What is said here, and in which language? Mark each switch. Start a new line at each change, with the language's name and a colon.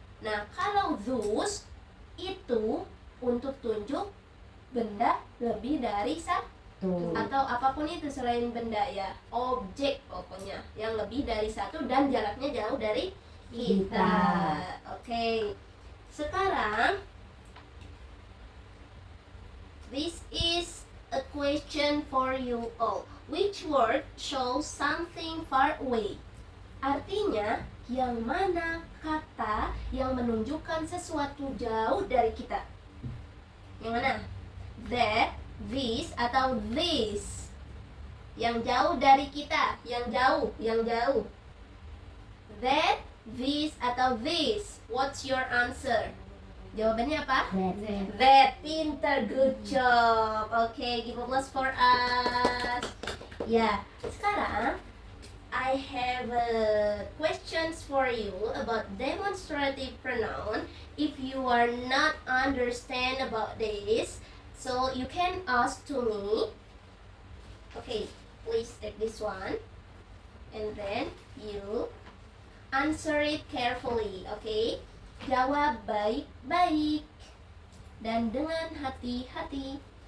Indonesian: Nah, kalau those itu untuk tunjuk benda lebih dari satu atau apapun itu selain benda ya, objek pokoknya yang lebih dari satu dan jaraknya jauh dari kita. Oke.
English: Sekarang this is a question for you all. Which word shows something far away?
Indonesian: Artinya, yang mana kata yang menunjukkan sesuatu jauh dari kita? Yang mana? That, this, atau this? Yang jauh dari kita, yang jauh.
English: That, this, atau this? What's your answer?
Indonesian: Jawabannya apa?
English: That,
Indonesian: pinter,
English: good job. Okay, give applause for us.
Indonesian: Ya, sekarang
English: I have questions for you about demonstrative pronoun. If you are not understand about this, so you can ask to me. Okay, please take this one, and then you answer it carefully.
Indonesian: Okay, jawab baik-baik dan dengan hati-hati.